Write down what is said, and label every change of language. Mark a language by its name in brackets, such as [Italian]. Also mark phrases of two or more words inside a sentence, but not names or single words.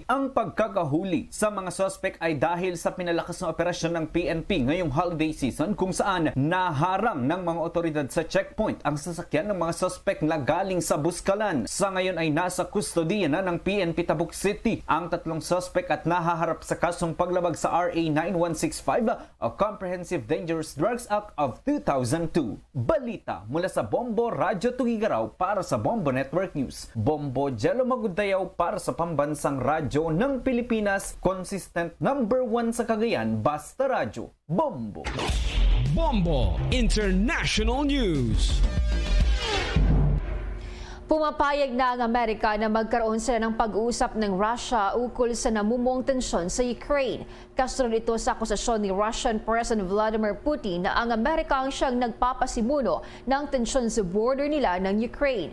[Filipino] Ang pagkakahuli sa mga suspect ay dahil sa pinalakas na operasyon ng PNP ngayong [English] holiday season [Filipino] kung saan naharang ng mga otoridad sa checkpoint ang sasakyan ng mga suspect na galing sa Buskalan. Sa ngayon ay nasa kustodiya na ng PNP Tabuk City ang 3 suspect at nahaharap sa kasong paglabag sa RA 9165 o Comprehensive Dangerous Drugs Act of 2002. Balita mula sa Bombo Radyo Tugigaraw para sa Bombo Network News. Bombo Jello Magudayaw para sa Pambansang Radyo ng Pilipinas, consistent #1 sa Cagayan, Basta Radyo, Bombo. Bombo International News. Pumapayag na ang Amerika na magkaroon sila ng pag-uusap ng Russia ukol sa namumong tensyon sa Ukraine. Kasunod ito sa akusasyon ni [English] Russian President [Filipino] Vladimir Putin na ang Amerika ang siyang nagpapasimuno ng tensyon sa border nila ng Ukraine.